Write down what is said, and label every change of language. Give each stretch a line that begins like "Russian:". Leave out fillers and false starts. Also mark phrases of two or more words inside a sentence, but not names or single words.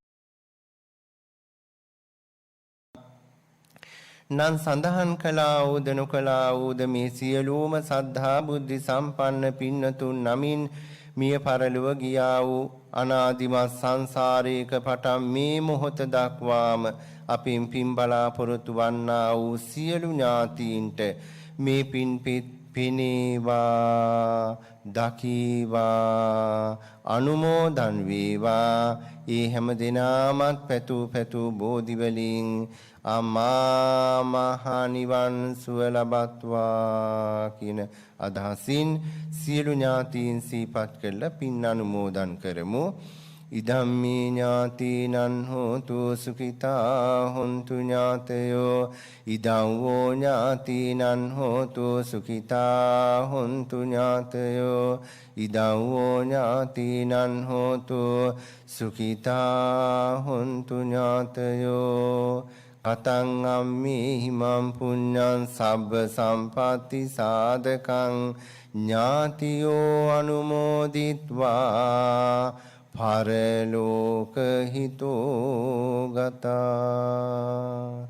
Sinhala: නම් සඳහන් කළා වූද නොකළා වූද මේ සියලුම සද්ධා බුද්ධ සම්පන්න පින්නතුන් නමින් මිය පරලොව ගියා වූ අනාදිමත් සංසාරයක පටන් මේ මොහොත දක්වාම අපින් පින් බලාපොරොත්තු වන්නා වූ සියලු ඥාතීන්ට මේ පින් පිනේවා දකීවා අනුමෝදන් වේවා. ඒ හැම දිනාමත් පැතු බෝධි වලින් අමා මහ නිවන් සුව ලබත්වා කියන අදහසින් සියලු ඥාතීන් සිහිපත් කරලා පින් අනුමෝදන් කරමු.
Pali: ඉදම්මේ ඥාතීනං හෝතු සුඛිතා හොන්තු ඥාතයෝ ඉදං වූ ඥාතීනං හෝතු සුඛිතා හොන්තු ඥාතයෝ ඉදං වූ ඥාතීනං හෝතු සුඛිතා හොන්තු ඥාතයෝ කතං අම්මේ හිමං පුඤ්ඤං සබ්බ සම්පatti සාධකං ඥාතියෝ අනුමෝදිත්වා පරලෝක හිතෝ ගතා.